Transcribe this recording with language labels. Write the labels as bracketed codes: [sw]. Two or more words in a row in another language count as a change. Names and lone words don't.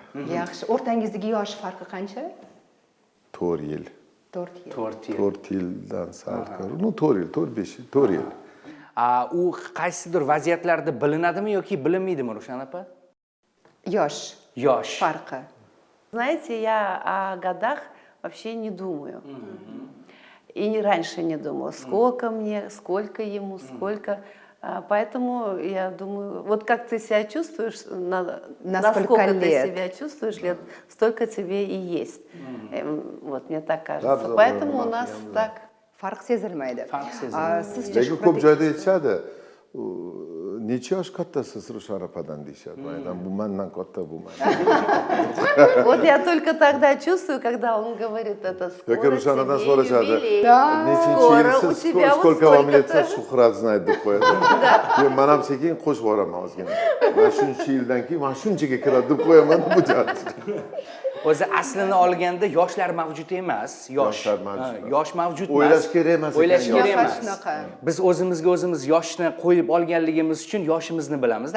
[uz] Yaxshi. O'rtangizdagi yosh farqi qancha? 4 yil. 4 yil. 4 yildan sal ko'p. 4 yil, 4 yil. U qaysidir vaziyatlarda bilinadimi yoki bilinmaydimi, Rushana opa? Yosh farqi. [ru] Знаете, я о годах вообще не думаю. И раньше не думала, сколько мне, сколько ему, сколько. Поэтому я думаю, вот как ты себя чувствуешь, насколько ты себя чувствуешь лет, столько тебе и есть. Вот мне так кажется. Поэтому у нас так. [uz] Farq sezilmaydi. Sizcha Lekin ko'p joyda aytishadi, necha yosh kattasiz Rushana opadan deyishadi. Bu mendan katta bo'lmaydi. [ru] Вот я только тогда чувствую, когда он говорит это, скоро [uz] Rushanadan [ru] тебе [uz] so'rashadi. [ru] юбилей. [uz] Nechinchi [ru] Скоро у [uz] yilsiz, [ru] тебя вот сколько вам lет, столько-то. [uz] Shuhrat знает deb qo'yadi. Keyin men ham sekin qo'shib boraman ozgina. Mana shuncha yildan keyin men shunchaga kiradi deb qo'yaman bu joyda. o'zi aslini olganda yoshlar mavjud emas. Yoshlar mavjud emas. Yosh mavjud emas. O'ylash kerak emas ekan O'ylash kerak yosh. emas. Shunaqa. Biz o'zimizga o'zimiz yoshni qo'yib olganligimiz uchun yoshimizni bilamizda.